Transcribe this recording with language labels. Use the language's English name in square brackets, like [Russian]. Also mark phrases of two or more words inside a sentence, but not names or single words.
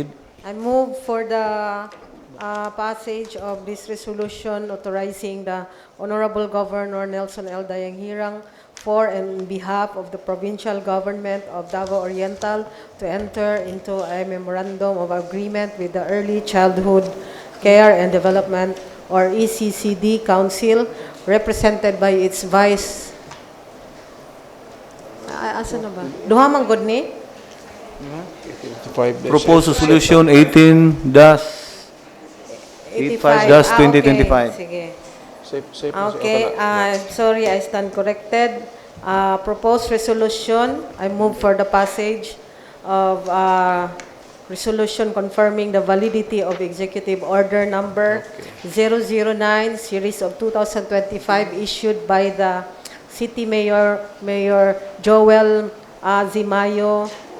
[English] I move for the passage of this resolution authorizing the Honorable Governor Nelson L. Dayanghirang for and on behalf of the provincial government of Davao Oriental to enter into a memorandum of agreement with the Early Childhood Care and Development or ECCD Council, represented by its vice... [Cebuano] Asa na ba? Duha man gud ni? [English] Proposed Resolution 18-85-2025. Sige. Okay, sorry, I stand corrected. Proposed resolution, I move for the passage of resolution confirming the validity of Executive Order number 009, series of 2025, issued by the City Mayor, Mayor Joel Zimayo